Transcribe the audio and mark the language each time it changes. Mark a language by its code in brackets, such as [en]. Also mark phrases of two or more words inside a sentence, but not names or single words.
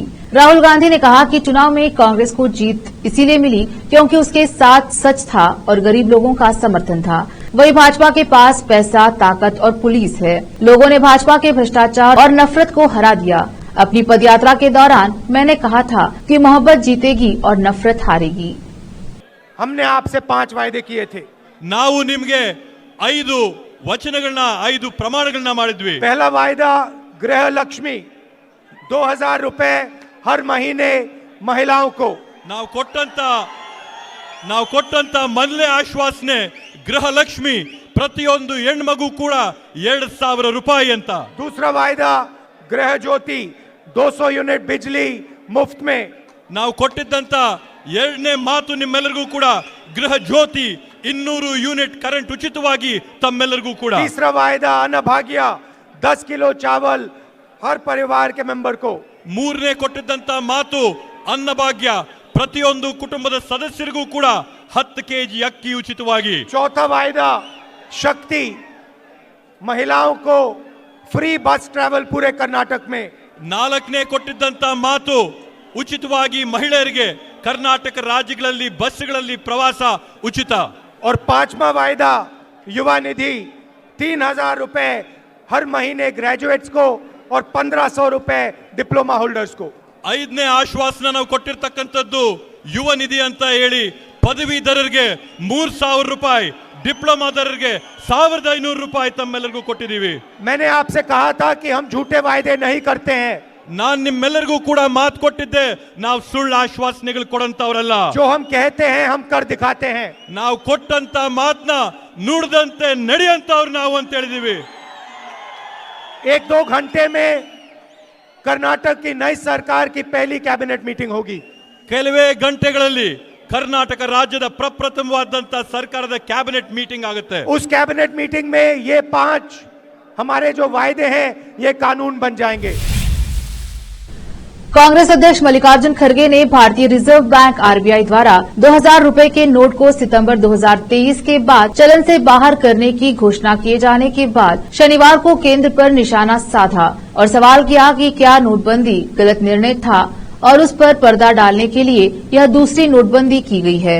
[hi] राहुल गांधी ने कहा कि चुनाव में कांग्रेस को जीत इसीलिए मिली क्योंकि उसके साथ सच था और गरीब लोगों का समर्थन था। वही भाजपा के पास पैसा, ताकत और पुलिस है। लोगों ने भाजपा के भ्रष्टाचार और नफरत को हरा दिया। अपनी पदयात्रा के दौरान मैंने कहा था कि मोहब्बत जीतेगी और नफरत हारेगी। हमने आपसे 5 वायदे किए थे। [kn] ನಾವು ನಿಮಗೆ 5 ವಚನಗಳನ್ನ 5 ಪ್ರಮಾಣಗಳನ್ನ ಮಾಡಿದ್ವಿ। [hi] पहला वायदा गृह लक्ष्मी 2000 रुपए हर महीने महिलाओं को। [kn] ನಾವು ಕೊಟ್ಟಂತ ಮೊದಲನೇ ಆಶ್ವಾಸನೆ ಗೃಹಲಕ್ಷ್ಮಿ ಪ್ರತಿಯೊಂದು ಹೆಣ್ಮಗು ಕೂಡ 2000 ರೂಪಾಯಿ ಅಂತ। [hi] दूसरा वायदा गृह ज्योति 200 यूनिट बिजली मुफ्त में। [kn] ನಾವು ಕೊಟ್ಟಿದ್ದಂತ ಎರಡನೇ ಮಾತು ನಿಮ್ಮೆಲ್ಲರಿಗೂ ಕೂಡ ಗೃಹ ಜ್ಯೋತಿ 200 [en] unit current [kn] ಉಚಿತವಾಗಿ ತಮ್ಮೆಲ್ಲರಿಗೂ ಕೂಡ। [hi] तीसरा वायदा अन्न भाग्य 10 किलो चावल हर परिवार के मेंबर को। [kn] ಮೂರನೇ ಕೊಟ್ಟಿದ್ದಂತ ಮಾತು ಅನ್ನಭಾಗ್ಯ ಪ್ರತಿಯೊಂದು ಕುಟುಂಬದ ಸದಸ್ಯರಿಗೂ ಕೂಡ 10 ಕೆಜಿ ಅಕ್ಕಿ ಉಚಿತವಾಗಿ। [hi] चौथा वायदा शक्ति महिलाओं को [en] free bus travel [hi] पूरे कर्नाटक में। [kn] ನಾಲ್ಕನೇ ಕೊಟ್ಟಿದ್ದಂತ ಮಾತು ಉಚಿತವಾಗಿ ಮಹಿಳೆಯರಿಗೆ ಕರ್ನಾಟಕ ರಾಜ್ಯಗಳಲ್ಲಿ ಬಸ್ಗಳಲ್ಲಿ ಪ್ರವಾಸ ಉಚಿತ। [hi] और 5वां वायदा युवा निधि 3000 रुपए हर महीने ग्रेजुएट्स को और 1500 रुपए [en] diploma holders [hi] को। [kn] 5ನೇ ಆಶ್ವಾಸನ ನಾವು ಕೊಟ್ಟಿರ್ತಕ್ಕಂಥದ್ದು ಯುವ ನಿಧಿ ಅಂತ ಹೇಳಿ ಪದವೀಧರರಿಗೆ 3000 ರೂಪಾಯಿ, ಡಿಪ್ಲೊಮಾದವರಿಗೆ 1500 ರೂಪಾಯಿ ತಮ್ಮೆಲ್ಲರಿಗೂ ಕೊಟ್ಟಿದ್ದೀವಿ। [hi] मैंने आपसे कहा था कि हम झूठे वायदे नहीं करते हैं। [kn] ನಾನು ನಿಮ್ಮೆಲ್ಲರಿಗೂ ಕೂಡ ಮಾತು ಕೊಟ್ಟಿದ್ದೆ, ನಾವು ಸುಳ್ಳು ಆಶ್ವಾಸನೆಗಳು ಕೊಡಂತವರಲ್ಲ। [hi] जो हम कहते हैं हम कर दिखाते हैं। [kn] ನಾವು ಕೊಟ್ಟಂತ ಮಾತನ್ನ ನುಡಿದಂತೆ ನಡೆಯಂತವ್ರು ನಾವು ಅಂತ ಹೇಳಿದೀವಿ। [hi] 1-2 घंटे में कर्नाटक की नई सरकार की पहली [en] cabinet meeting [hi] होगी। [kn] ಕೆಲವೇ ಗಂಟೆಗಳಲ್ಲಿ ಕರ್ನಾಟಕ ರಾಜ್ಯದ ಪ್ರಪ್ರಥಮವಾದಂತ ಸರ್ಕಾರದ [en] cabinet meeting [kn] ಆಗುತ್ತೆ। [hi] उस [en] cabinet meeting [hi] में ये 5 हमारे जो वायदे हैं ये कानून बन जाएंगे। कांग्रेस अध्यक्ष मल्लिकार्जुन खड़गे ने भारतीय रिजर्व बैंक आरबीआई द्वारा 2000 रुपए के नोट को सितंबर 2023 के बाद चलन से बाहर करने की घोषणा किए जाने के बाद शनिवार को केंद्र पर निशाना साधा और सवाल किया कि क्या नोटबंदी गलत निर्णय था और उस पर पर्दा डालने के लिए यह दूसरी नोटबंदी की गई है।